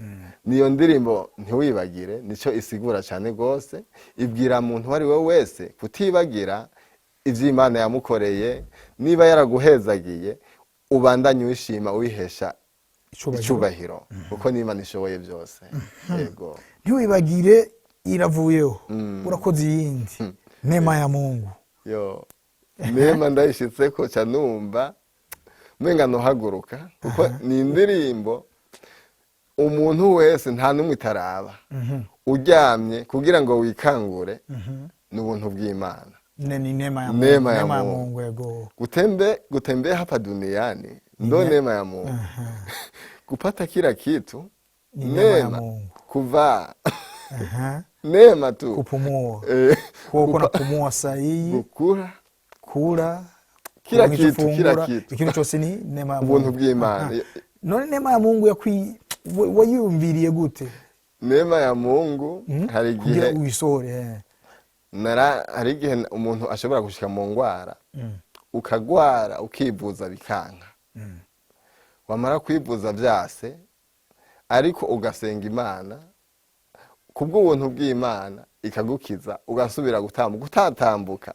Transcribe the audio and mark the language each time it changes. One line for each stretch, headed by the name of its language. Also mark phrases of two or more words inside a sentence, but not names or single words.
Rundi: Niyo ndirimbo ntiwibagire nico isigura cyane gose, ibwira umuntu wari we wese kutibagira ivyo Imana yamukoreye. Niba yaraguhezagiye ubandanye wishima wihesha icubahiro kuko n'Imana ishoboye byose. Yego. Ntiwibagire iravuyeho. Urakoze iyindi.
Swahili: Neema ya Mungu.
Rundi: Yo.
Swahili: Neema ndayishitseko
Rundi: canumva mwenga nohaguruka kuko ni indirimbo umuntu wese nta numwe itaraba. Uryamye kugira ngo wikangure n'ubuntu bw'Imana.
Swahili: Ni neema ya Mungu. Yego. Gutembea hapa duniani ndo neema ya Mungu. Kupata kila kitu neema. Kuvaa neema tu. Kupumua. Kuko napumua sahihi. Kula. Kila kitu.
Rundi: Ikintu cyose ni
Swahili: neema ya Mungu.
Rundi: Ubuntu bw'Imana. None
Swahili: neema ya Mungu
Rundi: wayumviriye gute?
Swahili: Neema ya Mungu
Rundi: hari igihe uwisore. Hari igihe umuntu ashobora gushika mu ngwara. Ukagwara ukivuza bikanka. Wamara kwivuza byase ariko ugasenga Imana kubwo ubuntu bw'Imana ikagukiza ugasubira gutatambuka.